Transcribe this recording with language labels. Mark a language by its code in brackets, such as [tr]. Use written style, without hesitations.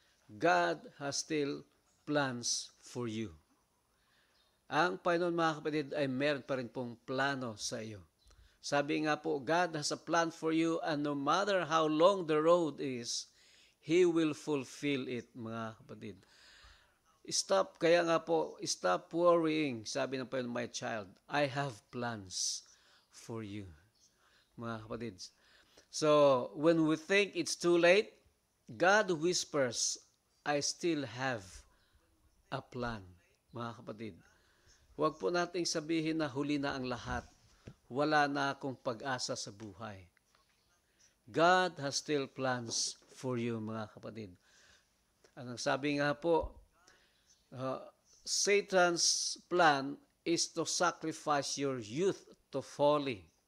[en] God has still plans for you. [tl] Ang Panginoon mga kapatid ay meron pa rin pong plano sa iyo. Sabi nga po, [en] God has a plan for you and no matter how long the road is, He will fulfill it, [tl] mga kapatid. Kaya nga po, [en] stop worrying, [tl] sabi ng Panginoon, [en] my child, I have plans for you, [tl] mga kapatid. [en] So, when we think it's too late, God whispers, I still have a plan, [tl] mga kapatid. Huwag po nating sabihin na huli na ang lahat. Wala na akong pag-asa sa buhay. [en] God has still plans for you, [tl] mga kapatid. Ang sabi nga po, [en] Satan's plan is to sacrifice your youth to folly.